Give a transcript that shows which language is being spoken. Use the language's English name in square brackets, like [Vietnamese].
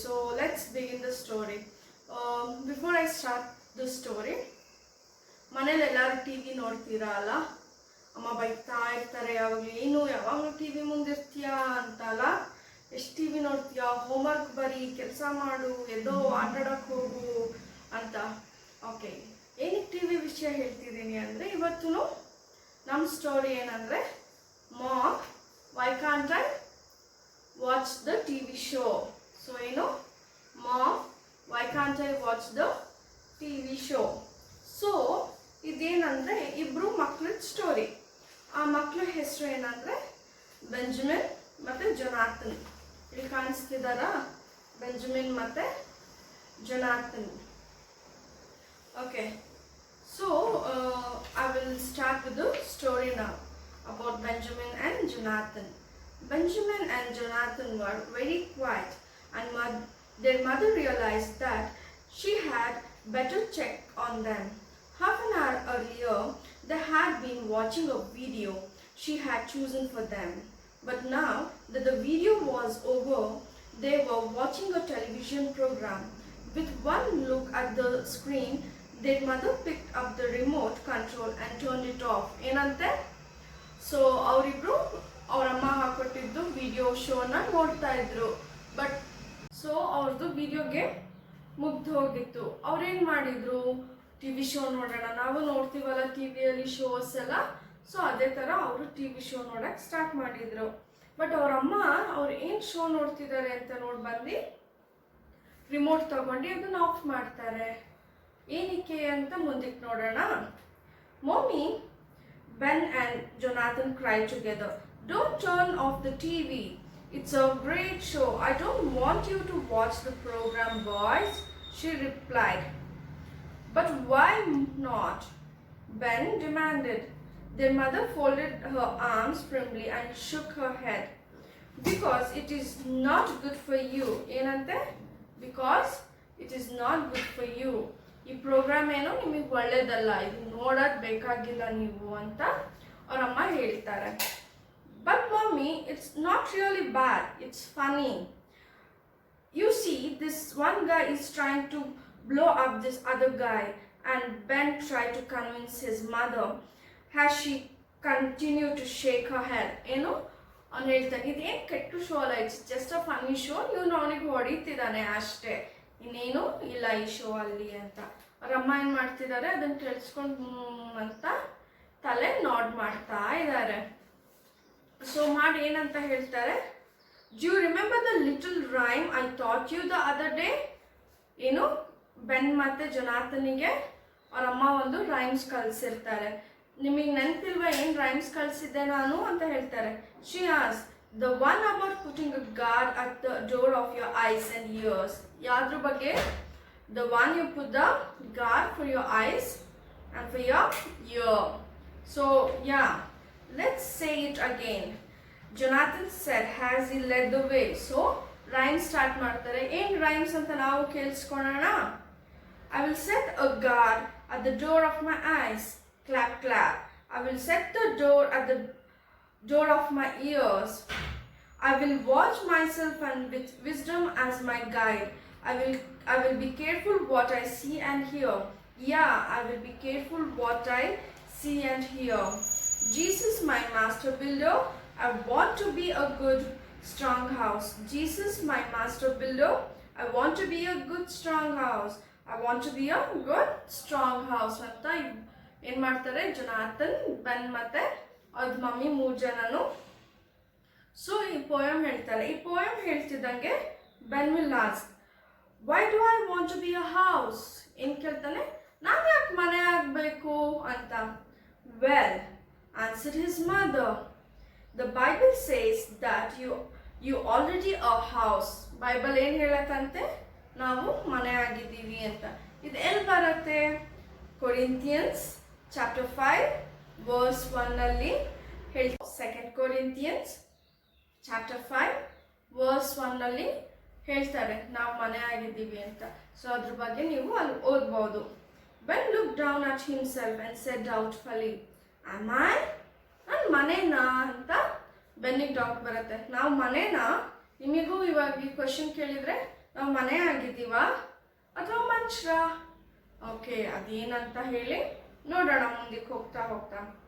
[English] So let's begin the story. Before I start the story, [Kannada] ಮನೇಲಿ ಎಲ್ಲರೂ TV ನೋಡ್ತೀರಾ ಅಲ್ಲ? ಅಮ್ಮ ಬೈತಾ ಇರ್ತಾರೆ ಯಾವಾಗಲೂ, ಏನು ಯಾವಾಗಲೂ TV ಮುಂದಿರ್ತೀಯಾ ಅಂತಲ್ಲ. ಎಷ್ಟು TV ನೋಡ್ತೀಯಾ, ಹೋಮ್ವರ್ಕ್ ಬರೀ, ಕೆಲಸ ಮಾಡು, ಎದ್ದೋ ಆಟಾಡೋಕ್ಕೆ ಹೋಗು ಅಂತ. ಓಕೆ, ಏನಕ್ಕೆ TV ವಿಷಯ ಹೇಳ್ತಿದ್ದೀನಿ ಅಂದರೆ, ಇವತ್ತು ನಮ್ಮ ಸ್ಟೋರಿ ಏನಂದರೆ, [English] Mom why can't I watch the TV show. [Kannada] So ಏನು, [English] Mom why can't I watch the TV show. [Kannada] So ಇದೇನಂದರೆ ಇಬ್ಬರು ಮಕ್ಕಳ ಸ್ಟೋರಿ. ಆ ಮಕ್ಕಳ ಹೆಸರು ಏನಂದರೆ ಬೆಂಜಮಿನ್ ಮತ್ತು ಜೊನಾಥನ್. ಇಲ್ಲಿ ಕಾಣಿಸ್ತಿದಾರ, ಬೆಂಜಮಿನ್ ಮತ್ತು Jonathan. [English] Okay, so I will start with the story now about Benjamin and Jonathan. Benjamin and Jonathan were very quiet, and their mother realized that she had better check on them. Half an hour earlier, they had been watching a video she had chosen for them. But now that the video was over, they were watching a television program. With one look at the screen, their mother picked up the remote control and turned it off. [Kannada] ಏನಂತೆ? So ಅವರಿಬ್ರು ಅವರಮ್ಮ ಹಾಕೊಟ್ಟಿದ್ದು video ಶೋನ ನೋಡ್ತಾ ಇದ್ರು. But so ಅವ್ರದ್ದು ವಿಡಿಯೋಗೆ ಮುಗ್ದು ಹೋಗಿತ್ತು. ಅವ್ರೇನು ಮಾಡಿದ್ರು, ಟಿ ವಿ ಶೋ ನೋಡೋಣ, ನಾವು ನೋಡ್ತೀವಲ್ಲ ಟಿ ವಿಯಲ್ಲಿ ಶೋಸ್ ಎಲ್ಲ, ಸೊ ಅದೇ ಥರ ಅವರು ಟಿ ವಿ ಶೋ ನೋಡೋಕ್ಕೆ ಸ್ಟಾರ್ಟ್ ಮಾಡಿದರು. ಬಟ್ ಅವರಮ್ಮ ಅವ್ರು ಏನು ಶೋ ನೋಡ್ತಿದ್ದಾರೆ ಅಂತ ನೋಡಿ ಬಂದು ರಿಮೋಟ್ ತಗೊಂಡು ಅದನ್ನು ಆಫ್ ಮಾಡ್ತಾರೆ. ಏನಕ್ಕೆ ಅಂತ ಮುಂದಕ್ಕೆ ನೋಡೋಣ. [English] Mommy, Ben and Jonathan cried together. Don't turn off the TV. It's a great show. I don't want you to watch the program, boys, she replied. But why not? Ben demanded. Their mother folded her arms primly and shook her head. Because it is not good for you. [Kannada] ಏನಂತೆ? [English] Because it is not good for you. [Kannada] ಈ program ಏನೋ ನಿಮಗೆ ಒಳ್ಳೇದಲ್ಲ, ಇದು ನೋಡೋದು ಬೇಕಾಗಿಲ್ಲ ನೀವು ಅಂತ ಅವರಮ್ಮ ಹೇಳ್ತಾರೆ. [English] But mommy, it's not really bad. It's funny. You see, this one guy is trying to blow up this other guy, and Ben tried to convince his mother. As she continued to shake her head, [Kannada] ಏನು ಅವ್ನು ಹೇಳ್ತಾನೆ, ಇದೇನು ಕೆಟ್ಟು show ಅಲ್ಲ, [English] it's just a funny show, [Kannada] ಇವನು ಅವನಿಗೆ ಹೊಡಿತಿದ್ದಾನೆ ಅಷ್ಟೇ, ಇನ್ನೇನು ಇಲ್ಲ ಈ ಶೋ ಅಲ್ಲಿ ಅಂತ. ಅವರಮ್ಮ ಏನು ಮಾಡ್ತಿದ್ದಾರೆ, ಅದನ್ನು ಕೇಳಿಸ್ಕೊಂಡು ಅಂತ ತಲೆ ನಾಡ್ ಮಾಡ್ತಾ ಇದ್ದಾರೆ. ಸೊ ಮಾಡಿ ಏನಂತ ಹೇಳ್ತಾರೆ, [English] Do you remember the little rhyme I thought you the other day? [Kannada] ಏನು ಬೆನ್ ಮತ್ತು ಜೊನಾಥನಿಗೆ ಅವರಮ್ಮ ಒಂದು ರೈಮ್ಸ್ ಕಲಿಸಿರ್ತಾರೆ. ನಿಮಗೆ ನೆನಪಿಲ್ವಾ ಏನು ರೈಮ್ಸ್ ಕಲಿಸಿದ್ದೆ ನಾನು ಅಂತ ಹೇಳ್ತಾರೆ. [English] She as the one about putting a guard at the door of your eyes and ears. [Kannada] ಯಾವ್ದ್ರ ಬಗ್ಗೆ? [English] The one you put the guard for your eyes and for your ear. So yeah, let's say it again. Jonathan said as he led the way. So rhyme start [Kannada] ಮಾಡ್ತಾರೆ. ಏನು rhymes ಅಂತ ನಾವು ಕೇಳಿಸ್ಕೊಳ್ಳೋಣ. [English] I will set a guard at the door of my eyes. Clap clap. I will set the door at the door of my ears. I will watch myself and with wisdom as my guide. I will be careful what I see and hear. Yeah, I will be careful what I see and hear. Jesus, my master builder, I want to be a good, strong house. Jesus, my master builder, I want to be a good, strong house. I want to be a good, strong house. [Kannada] ಅಂತ ಏನು ಮಾಡ್ತಾರೆ, Jonathan, ಬೆನ್ ಮತ್ತು ಅವ್ರ mummy 3 ಜನನು. So ಈ poem ಹೇಳ್ತಾರೆ. ಈ poem ಹೇಳ್ತಿದ್ದಂಗೆ [English] Ben will ask, why do I want to be a house? [Kannada] ಏನು ಕೇಳ್ತಾನೆ, ನಾನು ಯಾಕೆ ಮನೆ ಆಗಬೇಕು ಅಂತ. [English] Well, answered his mother, the Bible says that you already a house. [Kannada] Bible ಏನು ಹೇಳತ್ತಂತೆ, ನಾವು ಮನೆ ಆಗಿದ್ದೀವಿ ಅಂತ. ಇದು ಎಲ್ಲಿ ಬರುತ್ತೆ? ಕೊರಿಂಥಿಯನ್ಸ್ ಚಾಪ್ಟರ್ 5 ವರ್ಸ್ 1 ಹೇಳಿ. 2 ಕೊರಿಂಥಿಯನ್ಸ್ ಚಾಪ್ಟರ್ 5 ವರ್ಸ್ 1 ಹೇಳ್ತಾರೆ ನಾವು ಮನೆ ಆಗಿದ್ದೀವಿ ಅಂತ. ಸೊ ಅದ್ರ ಬಗ್ಗೆ ನೀವು ಅಲ್ಲಿ ಓದ್ಬೋದು. [English] Ben looked down at himself and said doubtfully, am I? [Kannada] ನಾನು ಮನೆನಾ ಅಂತ ಬೆನ್ನಿಗೆ ಡೌಟ್ ಬರುತ್ತೆ. ನಾವು ಮನೆನಾ? ನಿಮಗೂ ಇವಾಗ ಈ ಕ್ವೆಶನ್ ಕೇಳಿದರೆ ನಾವು ಮನೆ ಆಗಿದ್ದೀವಾ ಅಥವಾ ಮನುಷ್ಯರ? ಓಕೆ, ಅದೇನಂತ ಹೇಳಿ ನೋಡೋಣ ಮುಂದಕ್ಕೆ ಹೋಗ್ತಾ ಹೋಗ್ತಾ.